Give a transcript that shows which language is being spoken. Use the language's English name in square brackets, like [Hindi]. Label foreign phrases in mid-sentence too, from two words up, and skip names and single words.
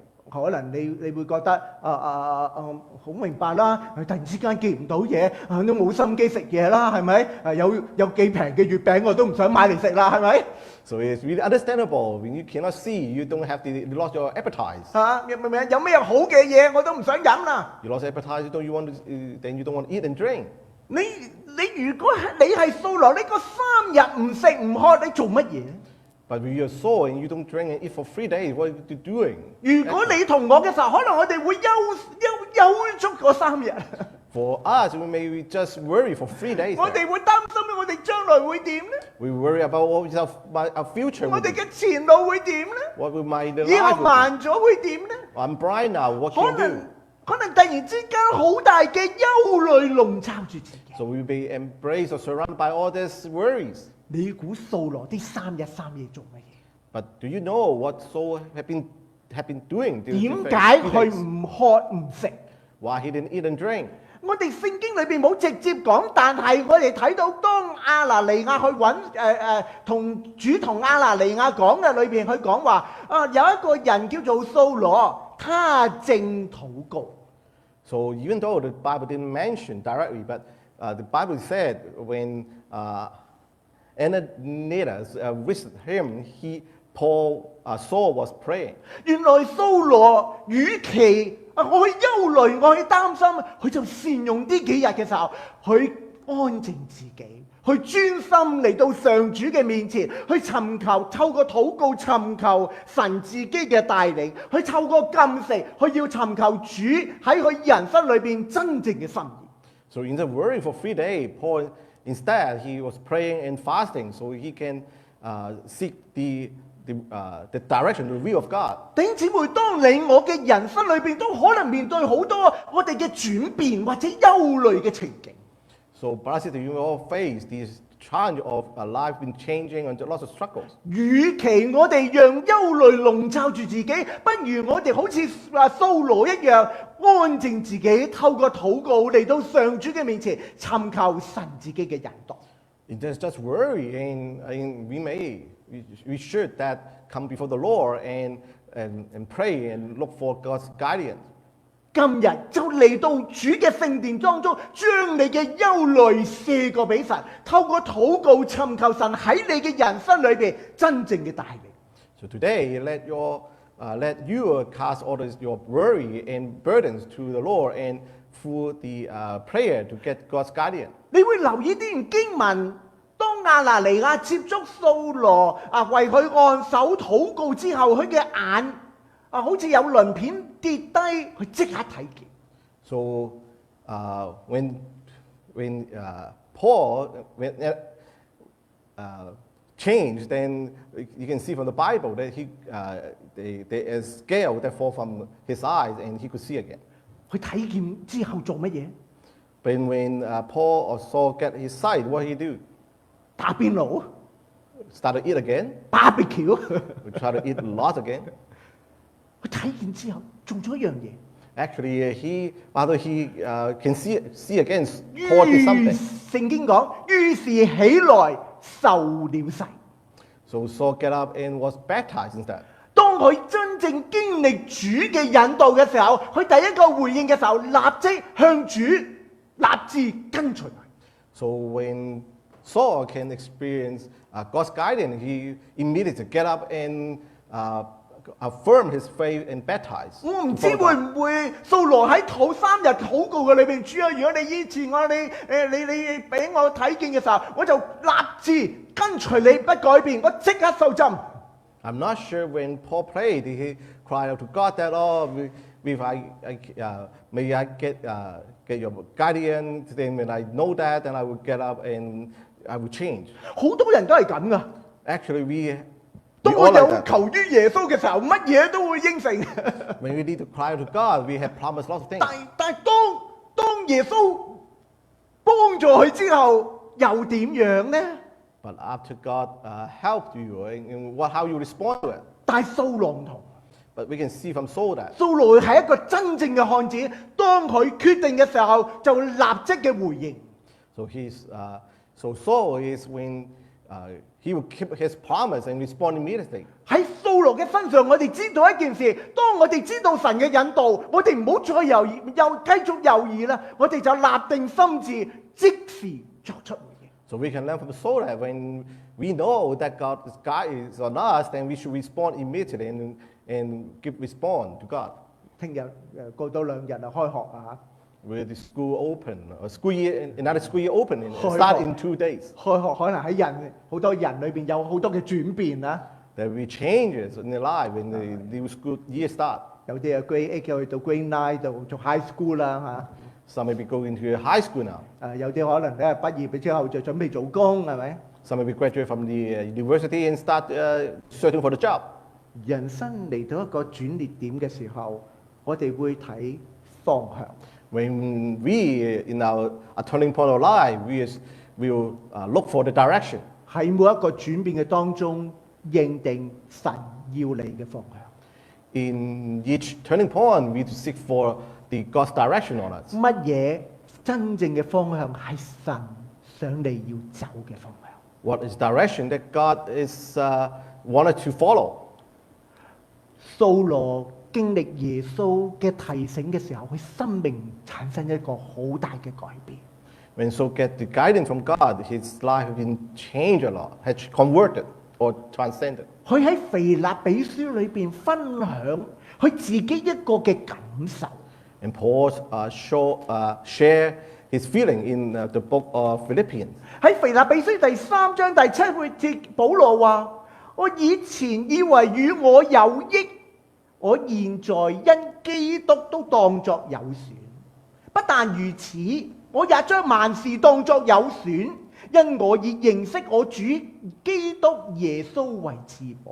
[Cantonese] 可能你會覺得好明白啦，突然之間見唔到嘢，都冇心機食嘢啦，係咪？有幾平嘅月餅我都唔想買嚟食啦，係咪？ [English] So it's really understandable when you cannot see, you lost your appetite. [Cantonese] 明唔明？有咩好嘅嘢我都唔想飲啦。 [English] You lost appetite, then you don't want to eat and drink. [Cantonese] 你如果你係掃羅，你嗰3日唔食唔喝，你做乜嘢？ [English] But when you're Saul and you don't drink and eat for 3 days, what are you doing? [Cantonese] 如果你同我嘅時候，可能我哋會休足嗰3日。 [English] For us, we may just worry for 3 days. [Cantonese] 我哋會擔心我哋將來會點呢？ [English] We worry about what our future [Cantonese] 我 [English] will [Cantonese] 哋 [English] be. [Cantonese] 嘅前路會點呢？ [English] What will my [Cantonese] 以後 [English] life will [Cantonese] 慢咗會點呢？ [English] be. I'm blind now. What [Cantonese] 可 [English] can you [Cantonese] 能 [English] do? [Cantonese] 可能突然之間好大嘅憂慮籠罩住自己。 [English] So we'll be embraced or surrounded by all these worries. [Cantonese] 你估掃羅啲3日3夜做乜嘢？ [English] But do you know what Saul had been doing? [Cantonese] 點解佢唔喝唔食？ [English] Why he didn't eat and drink? [Cantonese] 我哋聖經裏邊冇直接講，但係我哋睇到當亞拿尼亞去揾同亞拿尼亞講嘅裏邊，佢講話有一個人叫做掃羅，他正禱告。 [English] So even though the Bible didn't mention directly, but the Bible said when Ananias visited him, Saul was praying. [Cantonese] 原來掃羅與其我去憂慮，我去擔心，佢就善用呢幾日嘅時候，去安靜自己，去專心嚟到上主嘅面前，去尋求透過禱告尋求神自己嘅帶領，去透過禁食，去要尋求主喺佢人生裏邊真正嘅心意。 [English] So instead of worrying for 3 days, Paul instead he was praying and fasting so he can seek the direction, the will of God. [Cantonese] 弟兄姊妹，當你我嘅人生裏邊都可能面對好多我哋嘅轉變或者憂慮嘅情景。 [English] So, brothers and sisters, you all face this challenge of life been changing and lots of struggles. [Cantonese] 與其我哋讓憂慮籠罩住自己，不如我哋好似掃羅一樣，安靜自己，透過禱告嚟到上主嘅面前，尋求神自己嘅引導。 [English] It is just worry, and we should that come before the Lord and pray and look for God's guidance. [Cantonese] 今日就嚟到主嘅聖殿當中，將你嘅憂慮卸過俾神，透過禱告尋求神喺你嘅人生裏邊真正嘅帶領。 [English] So today, let you cast all your worry and burdens to the Lord and through the prayer to get God's guidance. [Cantonese] 你會留意呢段經文，當亞拿尼亞接觸掃羅為佢按手禱告之後，佢嘅眼好似有鱗片跌低，佢即刻睇見。 [English] So when Paul changed, then you can see from the Bible that there is scale that fall from his eyes and he could see again. [Cantonese] 佢睇見之後做乜嘢？ [English] But when Paul or Saul get his sight, what did he do? [Cantonese] 打邊爐 [English] Start to eat again. ，barbecue。 We try to eat lots again. [Cantonese] 佢睇見之後做咗一樣嘢。 [English] Actually, he can see again, Paul did something. [Cantonese] 聖經講，於是起來受了洗。 [English] So Saul get up and was baptized instead. [Cantonese] 當佢真正經歷主嘅引導嘅時候，佢第一個回應嘅時候，立即向主立志跟隨佢。 [English] So when Saul can experience God's guidance, he immediately get up and affirm his faith and baptize. [Cantonese] 我唔知會唔會掃羅喺3日禱告嘅裏邊，主啊，如果你醫治我，你俾我睇見嘅時候，我就立志跟隨你不改變，我即刻受浸。 [English] I'm not sure when Paul prayed, did he cry out to God that, may I get your guidance, then when I know that, then I will get up and I will change. [Cantonese] 好多人都係咁噶。 [English] Actually, [Cantonese] 當我有求於耶穌嘅時候，乜嘢都會應承。 [English] When we need to cry to God, we have promised lots of things. [Cantonese] 但係當耶穌幫助佢之後，又點樣呢？ [English] But after God helped you, and how you respond to it. [Cantonese] 但係掃羅唔同。 [English] But we can see from Saul that. [Cantonese] 掃羅係一個真正嘅漢子，當佢決定嘅時候，就立即嘅回應。 [English] So Saul is when he will keep his promise and respond immediately. [Cantonese] 喺掃羅嘅身上，我哋知道一件事：當我哋知道神嘅引導，我哋唔好再猶豫，又繼續猶豫啦，我哋就立定心志，即時作出回應。 [English] So we can learn from Saul that when we know that God's guide is on us, then we should respond immediately and respond to God. [Cantonese] 聽日過多2日啊，開學啊！ [English] With the school open, another school year open, and start in 2 days. [Cantonese] 開學可能喺好多人裏邊有好多嘅轉變啊！ [English] There will be changes in their life when the new school year start. [Cantonese] 有啲係 Grade 8去到 Grade 9度做 [English] high school [Cantonese] 啦 [English] Some may be going to high school now. [Cantonese] 嚇。有啲可能咧畢業之後就準備做工係咪？ [English] Some may be graduate from the university and start searching for the job. [Cantonese] 人生嚟到一個轉捩點嘅時候，我哋會睇方向。 [English] When we, in our turning point of life, we will look for the direction. [Cantonese] 喺每一個轉變嘅當中，認定神要你嘅方向。 [English] In each turning point, we seek for God's direction on us. [Cantonese] 乜嘢真正嘅方向係神想你要走嘅方向？ [English] What is direction that God is wanted to follow? [Cantonese] 掃羅經歷耶穌嘅提醒嘅時候，佢生命產生一個好大嘅改變。 [English] When Saul get the guidance from God, his life has been changed a lot, has converted or transcended. [Cantonese] 佢喺腓立比書裏邊分享佢自己一個嘅感受。 [English] And Paul share his feeling in the book of Philippians. [Cantonese] 喺腓立比書第3章第7節，保羅話：我以前以為與我有益，我現在因基督都當作有損。不但如此，我也將萬事當作有損，因我已認識我主基督耶穌為至寶。